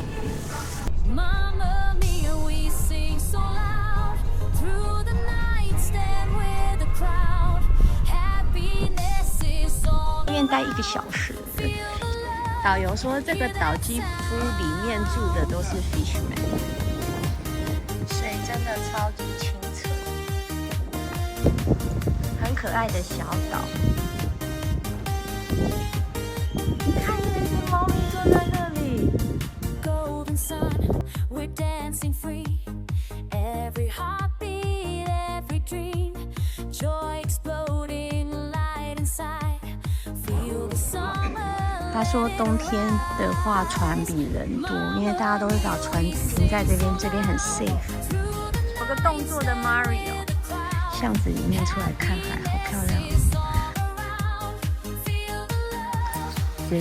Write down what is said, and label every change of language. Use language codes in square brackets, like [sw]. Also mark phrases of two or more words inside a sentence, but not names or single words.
[zh] 待1個小時，導遊說這個島幾乎裡面住的都是 fishermen，水真的超級清澈，很可愛的小島。你看，那只貓咪坐在那里。 [en] Golden sun, we're dancing free. Every heartbeat, every dream, joy exploding, light inside. Feel the summer. [zh] 他说冬天的话船比人多，因为大家都会把船停在这边，这边很 safe。有个动作的 Mario。巷子里面出来看海，好漂亮。 St.